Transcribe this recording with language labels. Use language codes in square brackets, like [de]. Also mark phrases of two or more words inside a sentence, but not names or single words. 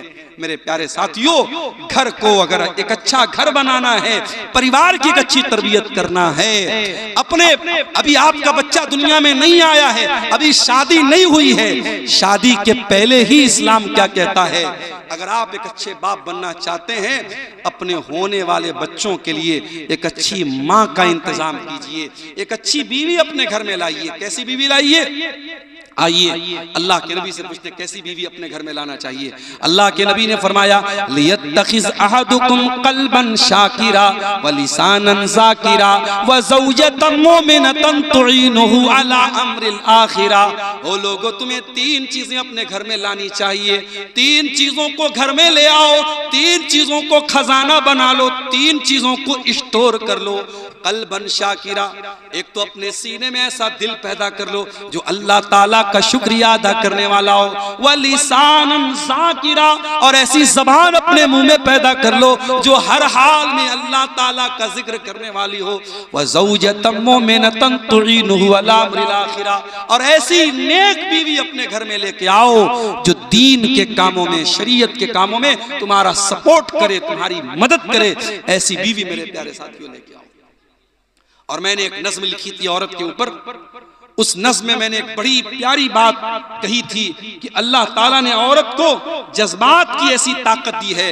[hi] मेरे प्यारे साथियों, घर को अगर एक अच्छा घर बनाना है, परिवार की एक अच्छी तरबियत करना है, अपने अभी आपका बच्चा दुनिया में नहीं आया है, अभी शादी नहीं हुई है, शादी के पहले ही इस्लाम क्या कहता है, अगर आप एक अच्छे बाप बनना चाहते हैं, अपने होने वाले बच्चों के लिए एक अच्छी माँ का इंतजाम कीजिए, एक अच्छी बीवी अपने घर में लाइए। कैसी बीवी लाइए? आइए अल्लाह के नबी से पूछते कैसी बीवी अपने घर में लाना चाहिए। अल्लाह के नबी ने फरमाया [ar] ليتخذ أحدكم قلبا شاكرا ولسانا ذاكرا وزوجة مؤمنة تعينه على أمر الآخرة. [hi] ओ लोगों, तुम्हें 3 चीजें अपने घर में लानी चाहिए। 3 चीजों को घर में ले आओ, 3 चीजों को खजाना बना लो, 3 चीजों को स्टोर कर लो। [ar] قلبا شاكرا, [hi] एक तो अपने सीने में ऐसा दिल पैदा कर लो जो अल्लाह ताला का शुक्रिया अदा करने वाला हो। [ar] ولسانا ذاكرا, [hi] और ऐसी ज़बान अपने मुंह में पैदा कर लो जो हर हाल में अल्लाह ताला का जिक्र करने वाली हो। [ar] وزوجة مؤمنة تعينه على أمر الآخرة, [hi] और ऐसी नेक बीवी अपने घर में लेके आओ जो दीन के कामों में, शरीयत के कामों में तुम्हारा सपोर्ट करे, तुम्हारी मदद करे। ऐसी बीवी मेरे प्यारे साथियों लेके आओ। और मैंने एक नज़्म लिखी थी औरत के ऊपर, उस नज़्म में मैंने एक बड़ी प्यारी बात कही थी कि अल्लाह ताला ने औरत को जज्बात की ऐसी ताकत दी है।